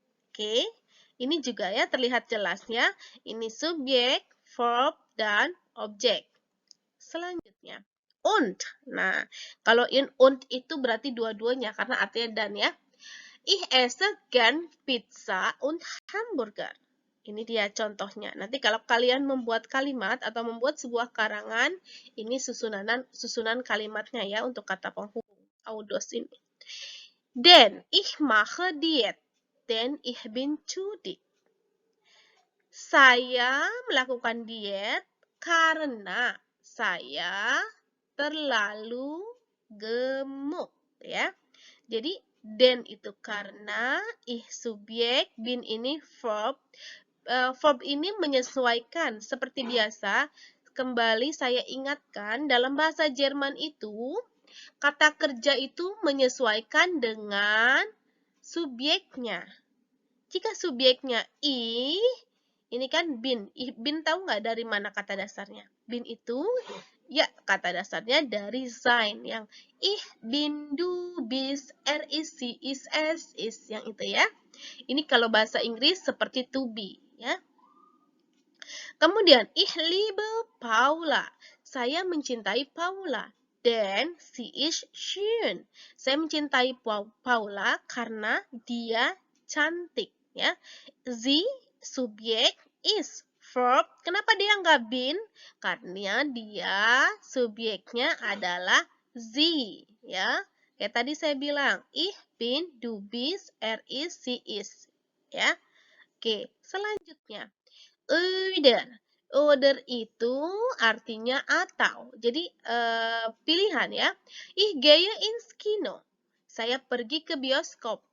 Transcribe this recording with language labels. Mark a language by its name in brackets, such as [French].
[Indonesian] Oke, ini juga ya terlihat jelasnya. Ini subjek, verb, dan objek. Selanjutnya, und. Nah, kalau in und itu berarti dua-duanya karena artinya dan ya. [German] Ich esse gern Pizza und Hamburger. [Indonesian] Ini dia contohnya. Nanti kalau kalian membuat kalimat atau membuat sebuah karangan, ini susunan kalimatnya ya untuk kata penghubung audos ini. [German] Denn ich mache Diät. Denn ich bin zu dick. [Indonesian] Saya melakukan diet karena saya terlalu gemuk ya. Jadi den itu karena, ich subjek, bin ini verb. Verb ini menyesuaikan seperti biasa. Kembali saya ingatkan dalam bahasa Jerman itu kata kerja itu menyesuaikan dengan subjeknya. Jika subjeknya ich, ini kan bin. Bin tahu nggak dari mana kata dasarnya? Bin itu, ya kata dasarnya dari sein. Yang [German] ich, bin, du, bist, er ist, sie ist, es ist. [Indonesian] Yang itu ya. Ini kalau bahasa Inggris seperti to be. Ya. Kemudian, [German] ich liebe Paula. [Indonesian] Saya mencintai Paula. [German] Denn sie ist schön. [Indonesian] Saya mencintai Paula karena dia cantik. Ya, sie subjek is verb. Kenapa dia nggak bin? Karena dia subjeknya adalah sie. Ya, kayak tadi saya bilang, [German] ich bin, du bist, er ist, sie ist. [Indonesian] Ya, oke. Selanjutnya, oder. Oder itu artinya atau. Jadi pilihan ya. [German] Ich gehe ins Kino. [Indonesian] Saya pergi ke bioskop.